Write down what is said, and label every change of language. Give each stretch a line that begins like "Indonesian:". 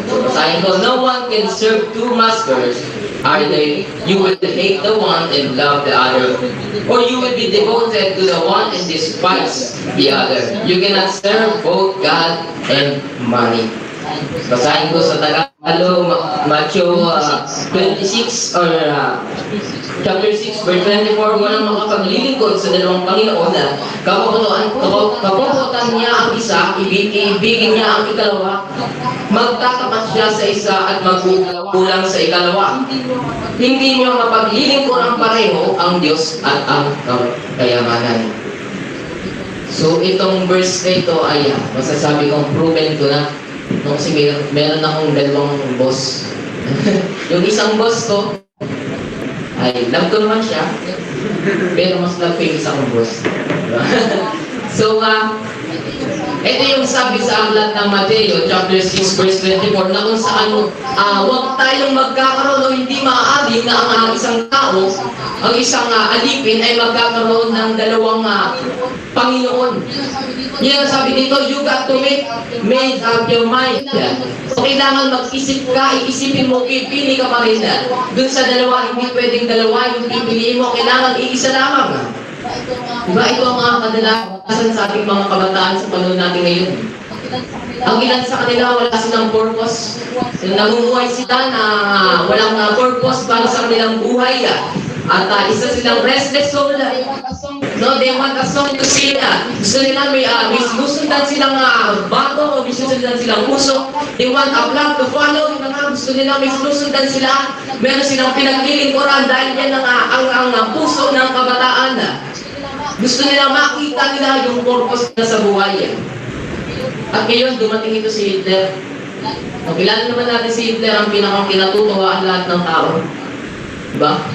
Filipino: Basahin ko,
English: no one can serve two masters. Either you will hate the one and love the other, or you will be devoted to the one and despise the other. You cannot serve both God and money.
Filipino: Basahin ko sa Tagalog.
English: Matthew 26 or chapter 6 verse 24,
Filipino: walang makapaglilingkod sa dalawang Panginoon na kapabutan niya ang isa, ibigin niya ang ikalawa, magtatapat siya sa isa at magkukulang sa ikalawa. Hindi niyo mapaglilingkod ang pareho ang Diyos at ang kayamanan. So itong verse na ito ay masasabi kong proven ko na kasi meron akong dalawang boss. Yung isang boss ko ay love ko naman siya, pero mas love ko yung isang boss. So ito yung sabi sa aklat ng Mateo chapter 6 verse 24 na kung saan huwag tayong magkakaroon o hindi maaari na ang isang tao, ang isang alipin ay magkakaroon ng dalawang Panginoon. Yan ang sabi dito,
English: you got to make up your mind.
Filipino: So kailangan mag-isip ka, iisipin mo, pipili ka pa rin. Dun sa dalawa, hindi pwedeng dalawa, yung pipiliin mo, kailangan iisa lamang. Diba ito ang mga kadalasan sa ating mga kabataan sa panahon natin ngayon. Ang ilan sa kanila wala silang purpose. Namumuhay sila na walang purpose para sa kanilang buhay. At isa silang restless soul.
English: No, they want a song to sing.
Filipino: Gusto nila may susundan silang bato o susundan silang puso.
English: They want a plan to follow.
Filipino: Gusto nila may susundan sila. Meron silang pinaglilingkuran dahil yan ang puso ng kabataan. Gusto nila makita nila yung purpose na sa buhay. At ngayon, dumating ito si Hitler. Kilala naman natin si Hitler, ang pinakang kinatutuwaan lahat ng tao. Diba?